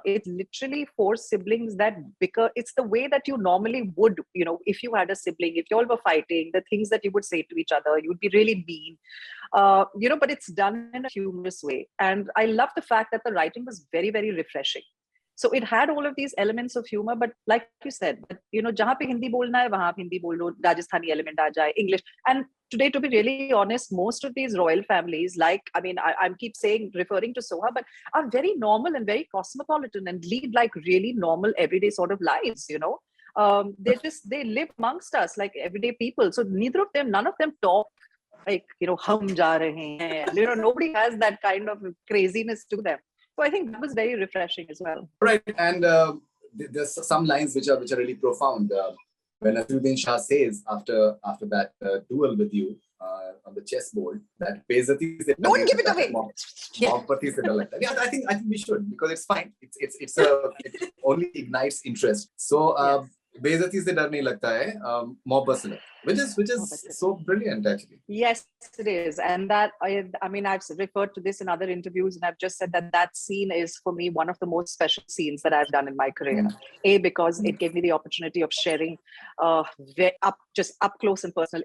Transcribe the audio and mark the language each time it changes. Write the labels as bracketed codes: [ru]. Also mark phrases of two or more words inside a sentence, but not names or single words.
[en] It's literally four siblings that bicker. It's the way that you normally would, if you had a sibling, if you all were fighting, the things that you would say to each other, you would be really mean, but it's done in a humorous way. And I love the fact that the writing was very, very refreshing. So it had all of these elements of humor, but like you said, [hi] jahan pe Hindi bolna hai, wahan pe Hindi bol lo, [en] Rajasthani element [hi] aa jaye, [en] English. And today, to be really honest, most of these royal families, I keep saying, referring to Soha, but are very normal and very cosmopolitan and lead like really normal, everyday sort of lives, they live amongst us like everyday people. So none of them talk like, [hi] hum ja rahe hain. [en] Nobody has that kind of craziness to them. So I think that was very refreshing as well. Right, and there's some lines which are really profound. When Faridoon Shah says after that duel with you on the chessboard, that [hi] Bezati se [en] don't give it away. Yeah, I think we should, because it's fine. It only ignites interest. [hi] So Bezati se dar nahi lagta hai, mohabbat se lagta, [en] which is so brilliant actually. Yes, it is. And that I've referred to this in other interviews, and I've just said that scene is for me one of the most special scenes that I've done in my career. Because it gave me the opportunity of sharing just up close and personal.